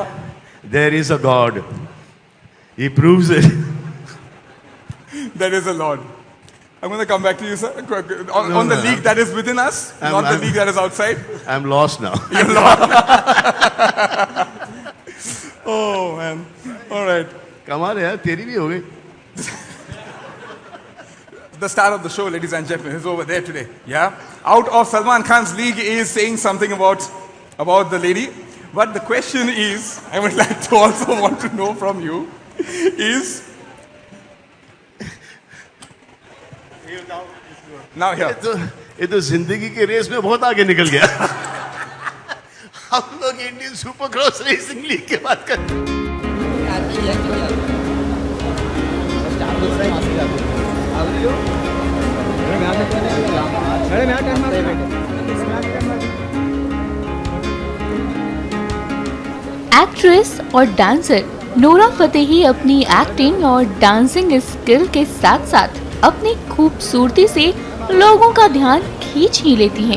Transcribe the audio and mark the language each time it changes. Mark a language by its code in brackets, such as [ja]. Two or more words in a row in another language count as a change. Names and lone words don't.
[en] There is a God, he proves it. There is a Lord. I'm going to come back to you, sir. On the league that is within us, not the league that is outside. I'm lost now. You're lost. Oh man. All right. [hi] कमाल है यार, तेरी भी हो गई। [en] The star of the show, ladies and gentlemen, is over there today. Yeah. Out of Salman Khan's league is saying something about the lady. But the question is, I would like to also want to know from you, is now here. [hi] ये तो जिंदगी के रेस में बहुत आगे निकल गया। हम लोग इंडियन सुपर क्रॉस रेसिंग लीग की बात कर रहे हैं। एक्ट्रेस और डांसर नोरा फतेही अपनी एक्टिंग और [en] डांसिंग स्किल [hi] के साथ साथ अपनी खूबसूरती से लोगों का ध्यान खींच ही लेती हैं।